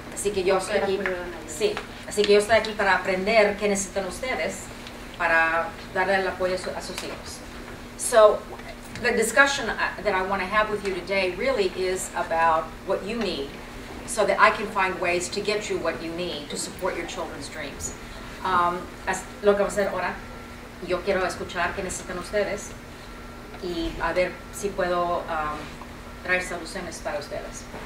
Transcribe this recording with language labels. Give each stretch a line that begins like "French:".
Spanish: Así que yo estoy aquí, sí, así que yo estoy aquí para aprender qué necesitan ustedes para darle el apoyo a sus hijos.
English: So, the discussion that I want to have with you today really is about what you need so that I can find ways to get you what you need to support your children's dreams.
Spanish: Lo que vamos a hacer ahora, yo quiero escuchar qué necesitan ustedes y a ver si puedo traer soluciones para ustedes.